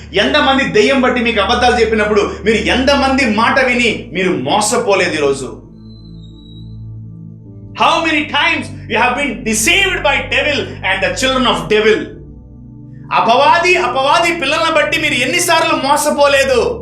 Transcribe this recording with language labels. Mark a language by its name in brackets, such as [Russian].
[Telugu] ఎంతమంది దెయ్యం బట్టి మీకు అబద్ధాలు చెప్పినప్పుడు మీరు ఎంతమంది మాట విని మీరు మోసపోలేదు ఈరోజు? [English] How many times you have been deceived by devil and the children of devil? [Telugu] అపవాది పిల్లలను బట్టి మీరు ఎన్నిసార్లు మోసపోలేదు?